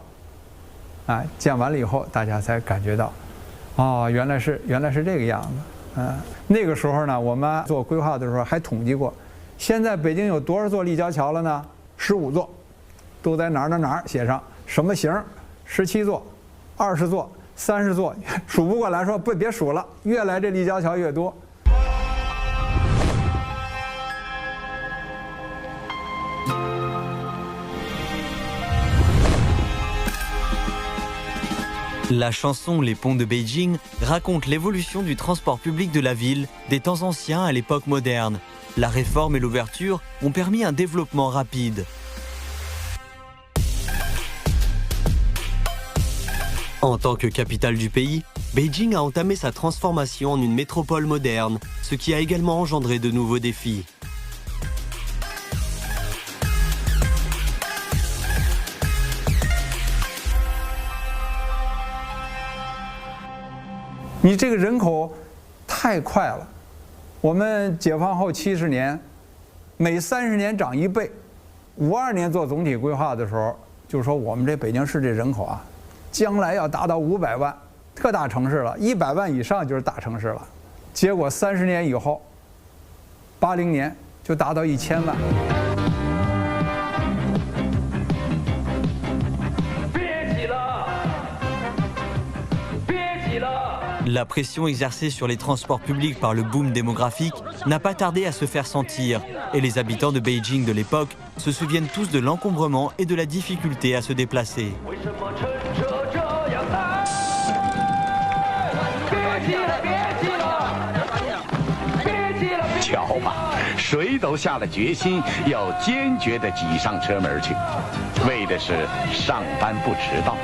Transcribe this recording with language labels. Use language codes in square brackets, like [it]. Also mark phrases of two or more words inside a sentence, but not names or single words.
[zh] 啊，建完了以后，大家才感觉到，哦，原来是这个样子，啊，那个时候呢，我们做规划的时候还统计过，现在北京有多少座立交桥了呢？15座，都在哪儿写上什么型，17座、20座、30座，数不过来，说别数了，越来这立交桥越多。 [fr] La chanson [en] Les Ponts de Beijing [fr] raconte l'évolution du transport public de la ville des temps anciens à l'époque moderne. La réforme et l'ouverture ont permis un développement rapide. En tant que capitale du pays, Beijing a entamé sa transformation en une métropole moderne, ce qui a également engendré de nouveaux défis. [zh] 你这个人口太快了，我们解放后70年，每30年涨1倍。52年做总体规划的时候，就说我们这北京市这人口啊，将来要达到500万，特大城市了，100万以上就是大城市了。结果30年以后，80年就达到1000万。 [fr] La pression exercée sur les transports publics par le boom démographique n'a pas tardé à se faire sentir, et les habitants de Beijing de l'époque se souviennent tous de l'encombrement et de la difficulté à se déplacer. [zh] 瞧吧，谁都下了决心，要坚决地挤上车门去，为的是上班不迟到。